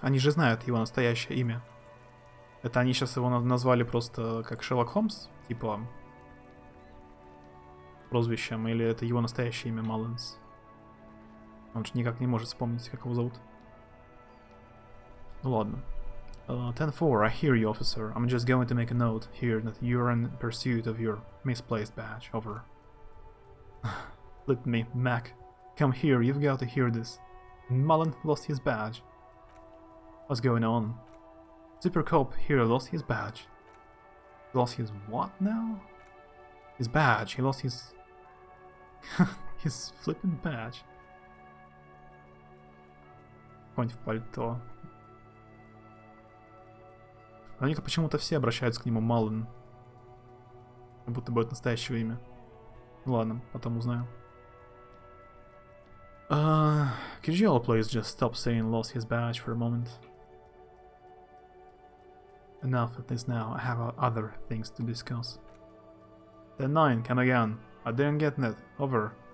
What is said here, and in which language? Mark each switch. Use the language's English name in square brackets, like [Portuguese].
[Russian] Они же знают его настоящее имя. Это они сейчас его назвали просто как Шерлок Холмс? Типа... прозвищем, или это его настоящее имя Малленс? Он же никак не может вспомнить, как его зовут. Ну ладно. [English] 10-4, I hear you, officer. I'm just going to make a note here that you're in pursuit of your misplaced badge. Over. Let me, Mac. Come here, you've got to hear this. Mullen lost his badge. What's going on? Super Cop here lost his badge. Lost his what now? His badge. He lost his... his flipping badge. [Russian] Конь в пальто. Они почему-то все обращаются к нему Маллен. Как будто бы это настоящее имя. Ну ладно, потом узнаю. [English] Could you all please just stop saying lost his badge for a moment? Enough of this now, I have other things to discuss. 10-9, come again. I didn't get that. Over.